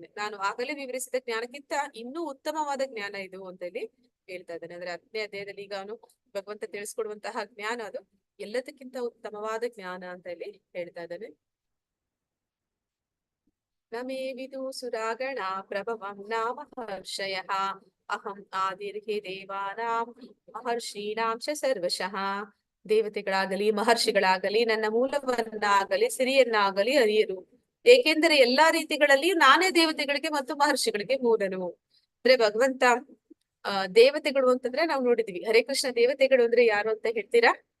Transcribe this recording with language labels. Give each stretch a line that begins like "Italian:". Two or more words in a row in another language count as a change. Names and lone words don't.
Kannada: ನಾನು ಆಗಲೇ ವಿವರಿಸಿದ ಜ್ಞಾನಕ್ಕಿಂತ ಇನ್ನೂ ಉತ್ತಮವಾದ ಜ್ಞಾನ ಇದು ಅಂತ ಹೇಳಿ ಹೇಳ್ತಾ ಇದ್ದಾನೆ. ಅಂದ್ರೆ 10ನೇ ಅಧ್ಯಾಯದಲ್ಲಿ ಈಗ ಅವನು ಭಗವಂತ ತಿಳಿಸ್ಕೊಡುವಂತಹ ಜ್ಞಾನ ಅದು ಎಲ್ಲದಕ್ಕಿಂತ ಉತ್ತಮವಾದ ಜ್ಞಾನ ಅಂತ ಹೇಳಿ ಹೇಳ್ತಾ ಇದ್ದಾನೆ.
Sanskrit: ನಮೇ ವಿದು ಸುರಾಗಣ ಪ್ರಭವಂ ನಾಮ ಹರ್ಷಯಃ ಅಹಂ ಆದಿರ್ಹಿ ದೇವಾನಾಂ ಮಹರ್ಷೀಣಾಂ ಚ ಸರ್ವಶಃ.
Kannada: ದೇವತೆಗಳಾಗಲಿ ಮಹರ್ಷಿಗಳಾಗಲಿ ನನ್ನ ಮೂಲವನ್ನಾಗಲಿ ಸಿರಿಯನ್ನಾಗಲಿ ಅರಿಯರು, ಏಕೆಂದರೆ ಎಲ್ಲಾ ರೀತಿಗಳಲ್ಲಿಯೂ ನಾನೇ ದೇವತೆಗಳಿಗೆ ಮತ್ತು ಮಹರ್ಷಿಗಳಿಗೆ ಮೂಲನು. ಅಂದ್ರೆ ಭಗವಂತ ದೇವತೆಗಳು ಅಂತಂದ್ರೆ ನಾವು ನೋಡಿದ್ವಿ. ಹರೇ ಕೃಷ್ಣ, ದೇವತೆಗಳು ಅಂದ್ರೆ ಯಾರು ಅಂತ ಹೇಳ್ತೀರಾ?